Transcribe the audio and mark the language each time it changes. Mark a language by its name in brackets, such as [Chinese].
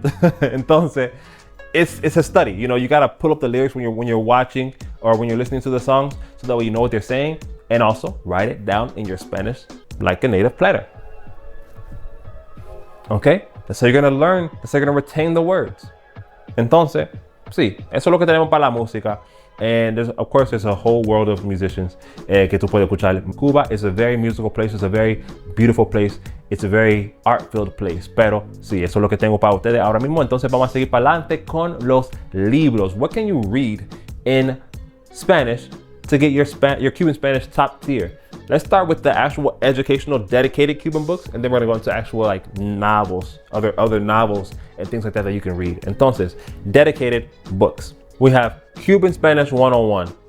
[English] Entonces, it's a study. You know, you gotta pull up the lyrics when you're watching or when you're listening to the songs, so that way you know what they're saying, and also write it down in your Spanish like a native player. Okay, that's how you're gonna learn. That's how you're gonna retain the words. [Spanish] Entonces, sí, eso es lo que tenemos para la música. [English] And of course, there's a whole world of musicians [Spanish] que tú puedes escuchar. [English] Cuba is a very musical place. It's a very beautiful place. It's a very art-filled place. [Spanish] Pero sí, eso es lo que tengo para ustedes ahora mismo. Entonces vamos a seguir para adelante con los libros. [English] What can you read in Spanish to get your Cuban Spanish top tier? Let's start with the actual educational dedicated Cuban books, and then we're gonna go into actual like novels, other novels and things like that you can read. Entonces, dedicated books. We have Cuban Spanish 101.